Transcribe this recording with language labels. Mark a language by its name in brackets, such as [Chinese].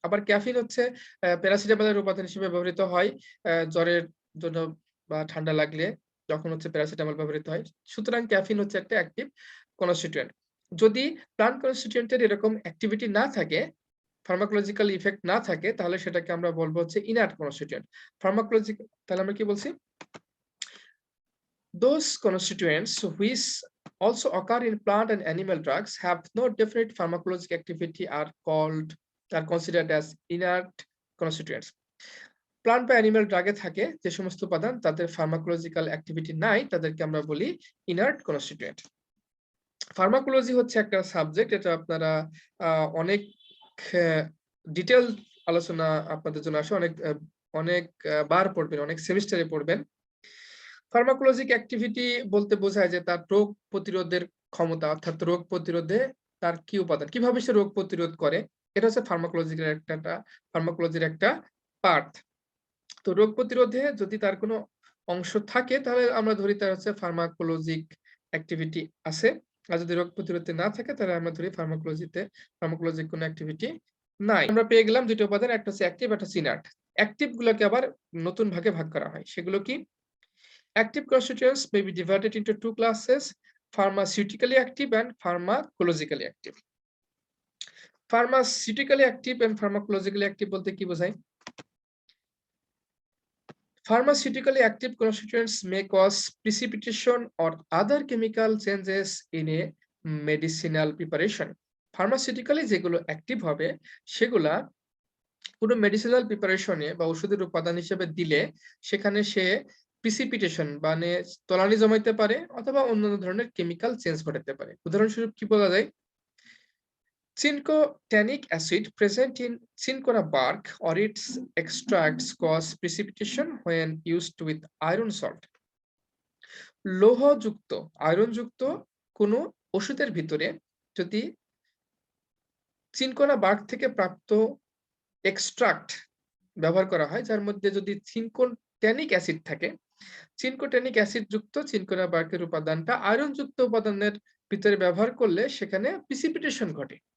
[Bangla] আবার ক্যাফিন হচ্ছে প্যারাসিটামলের উপাদান হিসেবে ব্যবহৃত হয় জ্বরের জন্য বা ঠান্ডা লাগলে, যখন হচ্ছে প্যারাসিটামল ব্যবহৃত হয়। সুতরাং ক্যাফিন হচ্ছে একটা অ্যাক্টিভ কনস্টিটিউয়েন্ট। যদি প্লান্ট কনস্টিটিউয়েন্টের এরকম অ্যাক্টিভিটি না থাকে, ফার্মাকোলজিক্যাল ইফেক্ট না থাকে, তাহলে সেটাকে আমরা বলবো হচ্ছে ইনার্ট কনস্টিটিউয়েন্ট। তাহলে আমরা কি বলছি? [English] Those constituents which also occur in plant and animal drugs have no definite pharmacologic activity are considered as inert constituents. [Bangla] Plant বা অ্যানিমাল ড্রাগে থাকে যে সমস্ত উপাদান তাদের ফার্মাকোলজিক্যাল অ্যাক্টিভিটি নাই, তাদেরকে আমরা বলি ইনার্ট কনস্টিটিউয়েন্ট। ফার্মাকোলজি হচ্ছে একটা সাবজেক্ট, এটা আপনারা অনেক ডিটেইল আলোচনা আপনাদের জন্য আসে, অনেক বার পড়বেন, অনেক সেমিস্টারে পড়বেন। ফার্মাকোলজিক অ্যাক্টিভিটি বলতে বোঝায় যে তার রোগ প্রতিরোধের ক্ষমতা, অর্থাৎ রোগ প্রতিরোধে তার কি উপাদান, কিভাবে সে রোগ প্রতিরোধ করে, এটা হচ্ছে ফার্মাকোলজির একটা পার্ট। তো রোগ প্রতিরোধে যদি তার কোনো অংশ থাকে তাহলে আমরা ধরি তার হচ্ছে ফার্মাকোলজিক অ্যাক্টিভিটি আছে। আর যদি রোগ প্রতিরোধে না থাকে তাহলে আমরা ধরি ফার্মাকোলজিক কোনো অ্যাক্টিভিটি নাই। আমরা পেয়ে গেলাম ২ টা উপাদান, একটা হচ্ছে অ্যাক্টিভ, একটা হচ্ছে ইনার্ট। অ্যাক্টিভ গুলোকে আবার নতুন ভাগে ভাগ করা হয়। সেগুলো কি? [English] Active constituents may be divided into two classes: pharmaceutically active and pharmacologically active. Pharmaceutically active and pharmacologically active [Bangla] বলতে কি বোঝায়? [English] Pharmaceutically active constituents may cause precipitation or other chemical changes in a medicinal preparation. [Bangla] Pharmaceutically যেগুলো active হবে সেগুলা কোনো medicinal প্রিপারেশনে বা ওষুধের উপাদান হিসেবে দিলে সেখানে সে প্রিসিপিটেশন মানে তলানি জমাইতে পারে অথবা অন্যান্য ধরনের কেমিক্যাল চেঞ্জ ঘটাতে পারে। উদাহরণস্বরূপ কি বলা যায়? [English] Cinchotanic acid present in cinchona bark or its extracts cause precipitation when used with iron salt. [Bangla] লৌহযুক্ত আয়রনযুক্ত কোনো ওষুধের ভিতরে যদি চিনকোনা বার্ক থেকে প্রাপ্ত এক্সট্রাক্ট ব্যবহার করা হয়, যার মধ্যে যদি চিনকোট্যানিক অ্যাসিড থাকে, চিনকোট্যানিক অ্যাসিড যুক্ত চিনকোনা বার্কের উপাদানটা আয়রন যুক্ত উপাদানের ভিতরে ব্যবহার করলে সেখানে প্রিসিপিটেশন ঘটে।